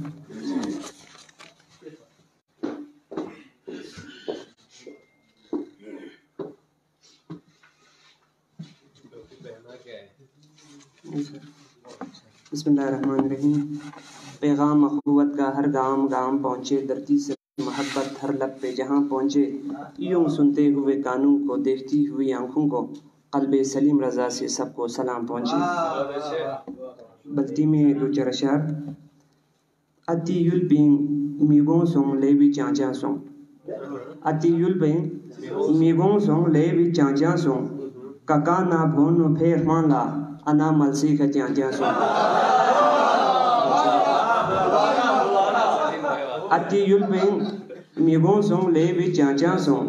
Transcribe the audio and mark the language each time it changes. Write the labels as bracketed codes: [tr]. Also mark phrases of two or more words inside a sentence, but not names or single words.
[ar] بسم اللہ الرحمن الرحیم. [ur] پیغام اخوت کا ہر گام گام پہنچے، دھرتی سے محبت ہر لب پہ جہاں پہنچے. یوں سنتے ہوئے کانوں کو، دیکھتی ہوئی آنکھوں کو، قلب سلیم رضا سے سب کو سلام پہنچے. بلتی میں دو چار اشعار. [bft] اتی یل پینگ میگوں سونگ لے بھی چانچا سونگ. اتی یل پینگ میگوں سونگ لے بھی چانچا سونگ. ککا نا بھونو پھیر مان لا انا ملسی کا چانچا سونگ. اتی یل پینگ میگوں سونگ لے بھی چانچا سونگ.